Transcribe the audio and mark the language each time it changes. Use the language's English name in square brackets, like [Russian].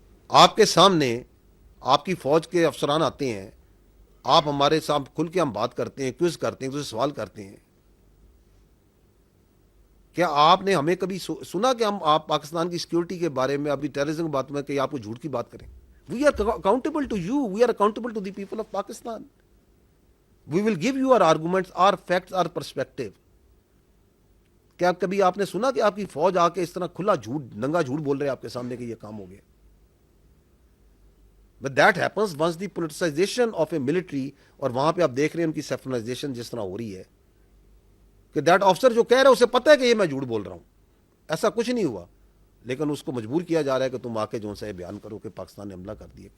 [Urdu] آپ کے سامنے آپ کی فوج کے افسران آتے ہیں, آپ ہمارے ساتھ کھل کے ہم بات کرتے ہیں, کوئز کرتے ہیں, تو سوال کرتے ہیں. کیا آپ نے ہمیں کبھی سنا کہ ہم آپ پاکستان کی سیکیورٹی کے بارے میں, ابھی ٹیررزم کی بات میں, کہ آپ کو جھوٹ کی بات کریں؟ [English] We are accountable to you, we are accountable to the people of Pakistan. We will give you our arguments, our facts, our perspective. [Urdu] کیا کبھی آپ نے سنا کہ آپ کی فوج آ کے اس طرح کھلا جھوٹ, ننگا جھوٹ بول رہے آپ کے سامنے کہ یہ کام ہو گیا؟ [English] But that happens once the politicization of a military, [Urdu] اور وہاں پہ آپ دیکھ رہے ہیں ان کی سیفرنائزیشن جس طرح ہو رہی ہے کہ دیٹ آفسر جو کہہ رہا ہے اسے پتہ ہے کہ یہ میں جھوٹ بول رہا ہوں, ایسا کچھ نہیں ہوا, لیکن اس کو مجبور کیا جا رہا ہے کہ تم آ کے جو سا یہ بیان کرو کہ پاکستان نے حملہ کر دیا.